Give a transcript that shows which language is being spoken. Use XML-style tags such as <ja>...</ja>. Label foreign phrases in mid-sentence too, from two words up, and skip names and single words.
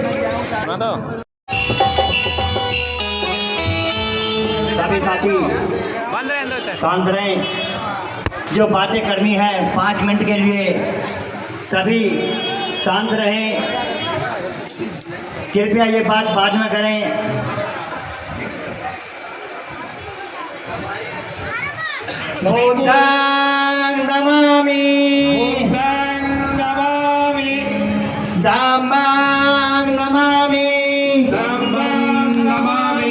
<hi>सभी साथी शांत रहें, जो बातें करनी है 5 मिनट के लिए सभी शांत रहें। कृपया ये बात बाद में करें।</hi> <pi>बुद्धं नमामि, बुद्धं नमामि, धम्मं नमामि, धम्मं नमामि,</pi>